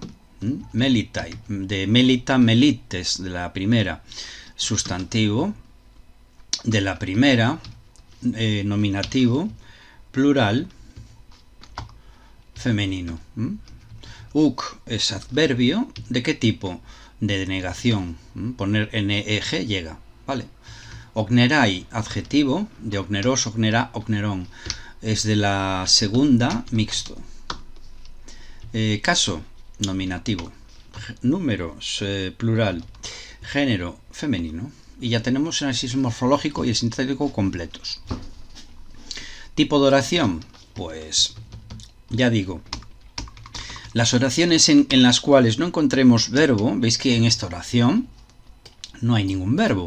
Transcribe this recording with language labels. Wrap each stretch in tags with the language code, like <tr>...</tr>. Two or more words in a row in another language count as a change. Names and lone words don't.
<es>Melitai, de melita, melites, de la primera, sustantivo, de la primera, nominativo, plural, femenino. Uk es adverbio. ¿De qué tipo? De negación. Poner neg llega, ¿vale? Ognerai, adjetivo, de ogneros, ognera, ognerón. Es de la segunda, mixto. Caso, nominativo. Números, plural. Género, femenino. Y ya tenemos el análisis morfológico y el sintáctico completos. Tipo de oración, pues ya digo, las oraciones en las cuales no encontremos verbo, veis que en esta oración no hay ningún verbo.</es>